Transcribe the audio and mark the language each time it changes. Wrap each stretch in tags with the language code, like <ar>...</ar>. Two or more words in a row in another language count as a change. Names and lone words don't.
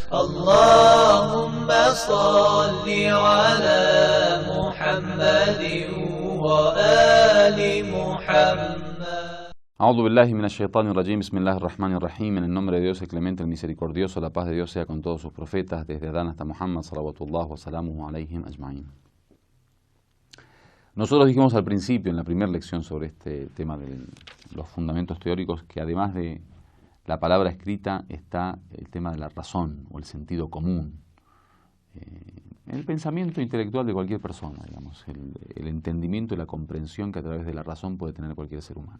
<ar>اللهم صل على محمد وآل محمد. أعوذ بالله من الشيطان الرجيم بسم الله الرحمن الرحيم.</ar> <es>En el nombre de Dios, el clemente, el misericordioso, la paz de Dios sea con todos sus profetas, desde Adán hasta Muhammad,</es> <ar>صلوات الله وسلامه عليهم أجمعين.</ar> <es>Nosotros dijimos al principio, en la primera lección sobre este tema de los fundamentos teóricos, que además de la palabra escrita está el tema de la razón o el sentido común, el pensamiento intelectual de cualquier persona, digamos, el entendimiento y la comprensión que a través de la razón puede tener cualquier ser humano.</es>